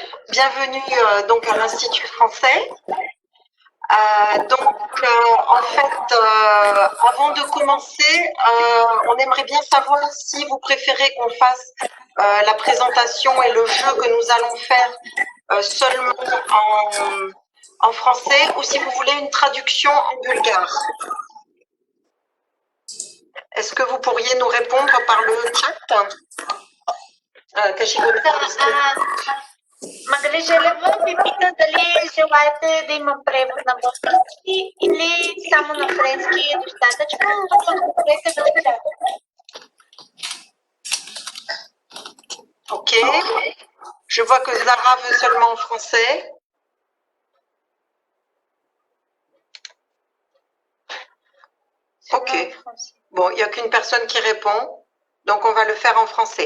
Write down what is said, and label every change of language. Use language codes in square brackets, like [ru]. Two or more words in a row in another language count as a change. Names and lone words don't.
[fr] Bienvenue donc à l'Institut français. En fait, avant de commencer, on aimerait bien savoir si vous préférez qu'on fasse la présentation et le jeu que nous allons faire seulement en français ou si vous voulez une traduction en bulgare. Est-ce que vous pourriez nous répondre par le chat? [bg] Магаля Желева ви пита дали желаете да има превод на български или само на френски е достатъчно, но отговорете в чат. [fr] Ok. Je vois que Zara veut seulement en français. Ok. Bon, il n'y a qu'une personne qui répond, donc on va le faire en français.